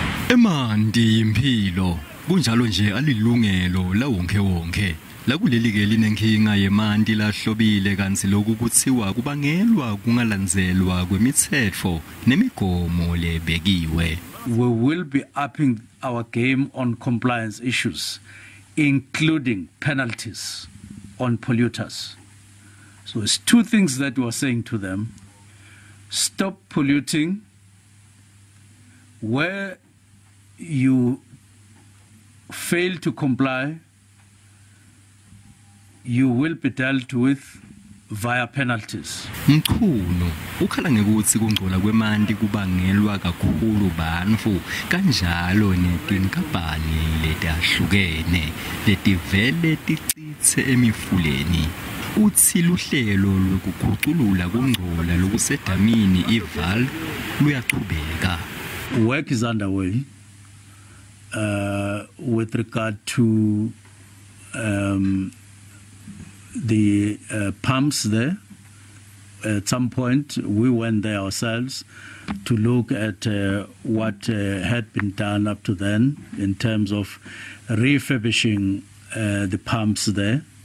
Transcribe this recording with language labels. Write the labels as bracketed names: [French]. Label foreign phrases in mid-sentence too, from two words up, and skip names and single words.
[Swati] Emanti impilo kunjalo nje alilungelo lawonke lakuleli ke linenkinga yemanti lahlobile kanzi lokhu kuthiwa kubangelwa kungalandzelwa kwemithetho nemigomo lebekiwe. [English] We will be upping our game on compliance issues, including penalties on polluters. So it's two things that we are saying to them. Stop polluting. Where you fail to comply, you will be dealt with via penalties. [Swati] Mchunu ukhala ngekuthi kungcola kwemanti kubangelwa kakhulu bantfu kanjalo netinkampani letahlukene letivele ticitse emifuleni. Utsi luhlelo lokukhuculula kungcola lokusedamini ival luyachubeka. [English] Work is underway with regard to the pumps there. At some point, we went there ourselves to look at what had been done up to then in terms of refurbishing the pumps there.